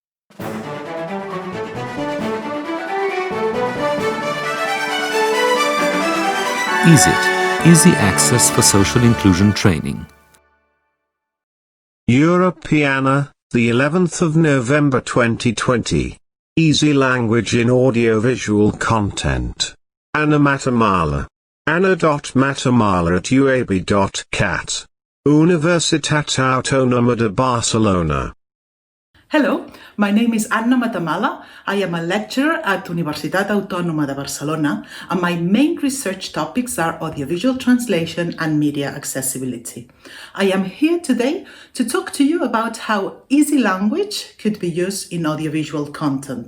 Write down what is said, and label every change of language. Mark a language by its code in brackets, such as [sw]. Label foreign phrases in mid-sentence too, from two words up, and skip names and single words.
[en] EASIT, Easy Access for Social Inclusion Training. Europeana, the 11th of November 2020. Easy language in audiovisual content. Anna Matamala. Anna.matamala@uab.cat. Universitat Autónoma de Barcelona. Hello, my name is Anna Matamala. I am a lecturer at Universitat Autònoma de Barcelona, and my main research topics are audiovisual translation and media accessibility. I am here today to talk to you about how easy language could be used in audiovisual content.